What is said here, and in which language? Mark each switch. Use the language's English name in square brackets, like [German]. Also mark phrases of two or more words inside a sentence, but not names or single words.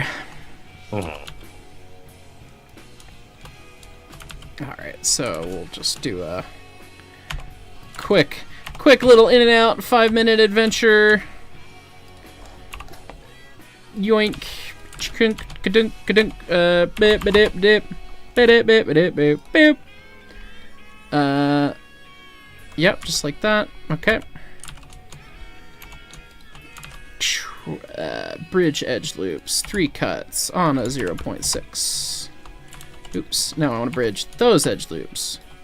[English] Mm-hmm. All right, so we'll just do a quick little in and out 5-minute adventure. Yoink, chunk, kadunk, kadunk, bip, dip, dip, bip, bip, bip, bip, bip. Yep, just like that. Okay. Bridge edge loops, 3 cuts on a 0.6. Oops, now I want to bridge those edge loops.